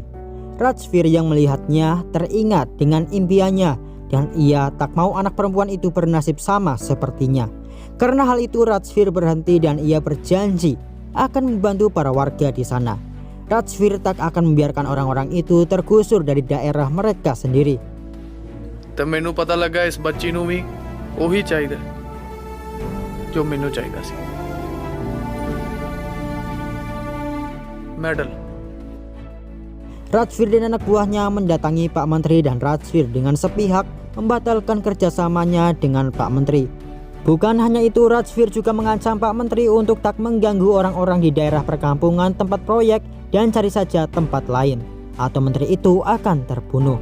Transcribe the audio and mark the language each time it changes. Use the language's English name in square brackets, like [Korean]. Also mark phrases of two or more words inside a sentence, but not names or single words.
[Indonesian] Rajvir yang melihatnya teringat dengan impiannya dan ia tak mau anak perempuan itu bernasib sama sepertinya. Karena hal itu Rajvir berhenti dan ia berjanji akan membantu para warga di sana. Rajvir tak akan membiarkan orang-orang itu tergusur dari daerah mereka sendiri. [Punjabi] ਤੋ ਮੈਨੂੰ ਪਤਾ ਲਗਾ ਇਸ ਬੱਚੀ ਨੂੰ ਭੀ ਓਹੀ ਚਾਹੀਦਾ ਜੋ ਮੈਨੂੰ ਚਾਹੀਦਾ ਸੀ। मेडल। [Indonesian] Rajvir dan anak buahnya mendatangi Pak Menteri dan Rajvir dengan sepihak membatalkan kerjasamanya dengan Pak Menteri. Bukan hanya itu, Rajvir juga mengancam Pak Menteri untuk tak mengganggu orang-orang di daerah perkampungan tempat proyek dan cari saja tempat lain atau menteri itu akan terbunuh.